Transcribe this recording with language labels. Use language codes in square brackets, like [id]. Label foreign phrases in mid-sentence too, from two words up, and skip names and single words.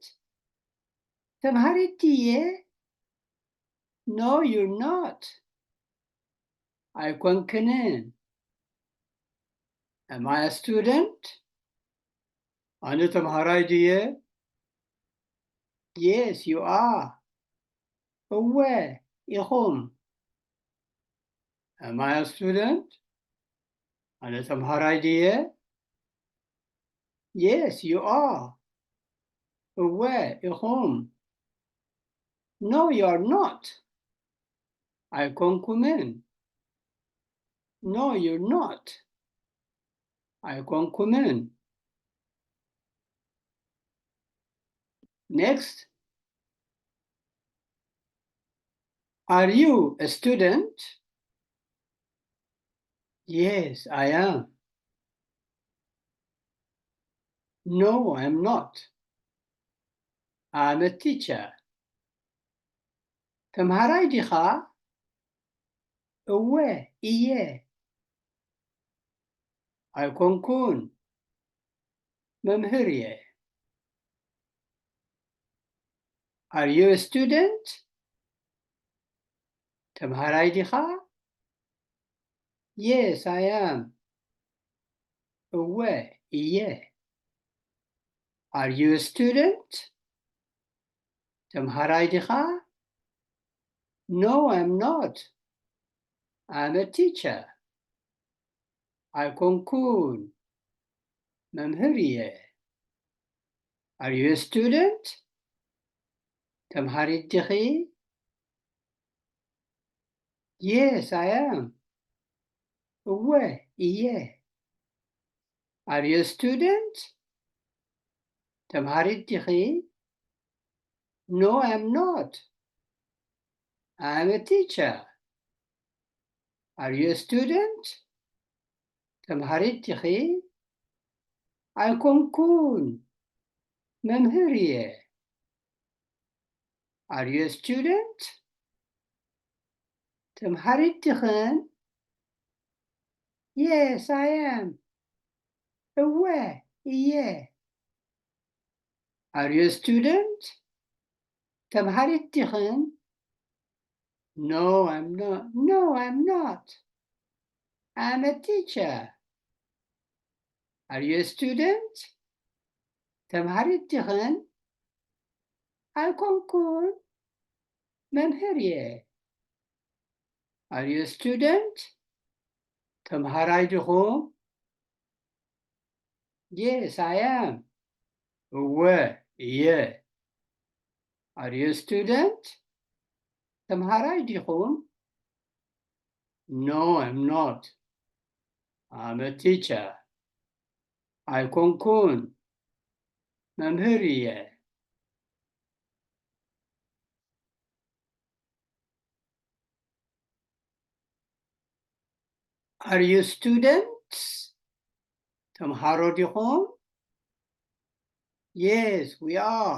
[ti] ተምሃሪት ድየ? [en] No, you're not. ኣይኮንክንን? Am I a student? [ti] ኣነ ተምሃራይ ድየ? [en] Yes, you are. [ti] እወ ኢኹም? [en] Am I a student? [ti] ኣነ ተምሃራይ ድየ? [en] Yes, you are. [ti] እወ ኢኹም? [en] No, you're not. ኣይኮንኩምን? No, you're not. [ti] ኣይኮንኩምን? Next. [en] Are you a student? Yes, I am. No, I'm not. I'm a teacher. [ti] ተምሃራይ ዲኻ? እወ እየ። ኣይኮንኩን መምህር እየ። [en] Are you a student? [ti] ተምሃራይ ዲኻ? [en] Yes, I am. [ti] እወ እየ። [en] Are you a student? [ti] ተምሃራይ ዲኻ? [en] No, I'm not. I'm a teacher. [ti] ኣይኮንኩን መምህር እየ። [en] Are you a student? [ti] ተምሃሪት ዲኺ? [en] Yes, I am. [ti] እወ እየ። [en] Are you a student? [ti] ተምሃሪት ዲኺ? [en] No, I'm not. I'm a teacher. Are you a student? [ti] ተምሃሪት ዲኺ? ኣይኮንኩን መምህር እየ። [en] Are you a student? [ti] ተምሃሪት ዲኽን? [en] Yes, I am. [ti] እወ እየ። [en] Are you a student? [ti] ተምሃሪት ዲኽን? [en] No, I'm not. No, I'm not. I'm a teacher. Are you a student? [ti] ተምሃሪት ዲኽን? ኣይኮንኩን መምህር እየ። [en] Are you a student? [ti] ተምሃራይ ዲኹም? [en] Yes, I am. [ti] እወ እየ። [en] Are you a student? [ti] ተምሃራይ ዲኹም? [en] No, I'm not. I'm a teacher. [ti] ኣይኮንኩን መምህር እየ። [en] Are you students? [ti] ተምሃሮ ዲኹም? [en] Yes, we are.